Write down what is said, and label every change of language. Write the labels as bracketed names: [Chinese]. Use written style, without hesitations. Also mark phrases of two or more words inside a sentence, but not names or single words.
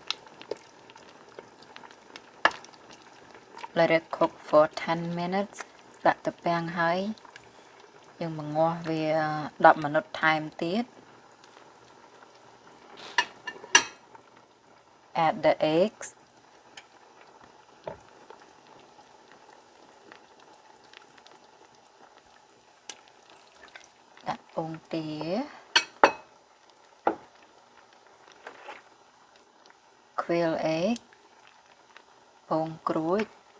[English] Let it cook for 10 minutes [Khmer] ដាក់ ទឹកពាំង ហើយ យើង បង្ងាស់ វា 10 minute ថែម ទៀត [English] add the eggs [Khmer] ដាក់ ពងទា [English] quail egg [Khmer] ពងក្រួយ